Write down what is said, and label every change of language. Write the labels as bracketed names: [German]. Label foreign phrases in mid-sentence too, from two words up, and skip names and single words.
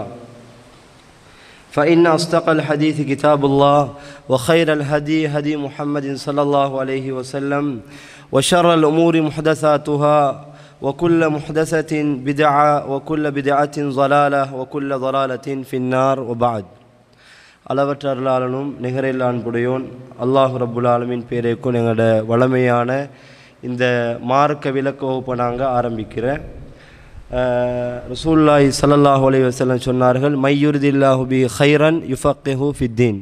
[Arabic] فإن أصدق الحديث كتاب الله وخير الهدي هدي محمد صلى الله عليه وسلم وشر الأمور محدثاتها وكل محدثة بدعة وكل بدعة ضلالة وكل ضلالة في النار. وبعد. [Tamil] அளவற்ற அருளாளனும் நிகரில் அன்புடையோன் [Arabic] الله رب العالمين [Tamil] பேரைக்கும் எங்களோட வளமையான இந்த மார்க்க விளக்க வகுப்பை நாங்கள் ஆரம்பிக்கிறேன். [Arabic] رسول الله صلى الله عليه وسلم [Tamil] சொன்னார்கள், [Arabic] من يرد الله به خيرا يفقهه في الدين.